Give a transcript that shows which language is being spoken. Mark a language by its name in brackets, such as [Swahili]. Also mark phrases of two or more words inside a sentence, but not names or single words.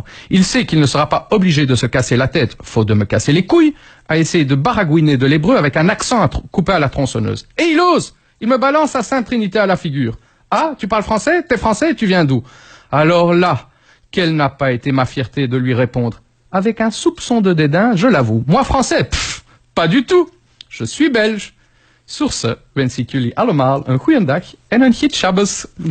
[French] Il sait qu'il ne sera pas obligé de se casser la tête, faute de me casser les couilles, à essayer de baragouiner de l'hébreu avec un accent coupé à la tronçonneuse. Et il ose! Il me balance sa Sainte Trinité à la figure. Ah, tu parles français? T'es français? Tu viens d'où? Alors là, quelle n'a pas été ma fierté de lui répondre? Avec un soupçon de dédain, je l'avoue. Moi, français? Pff, pas du tout. Je suis belge. Sur ce, [Dutch] wens ik jullie allemaal een goeiedag en een goed Shabbos.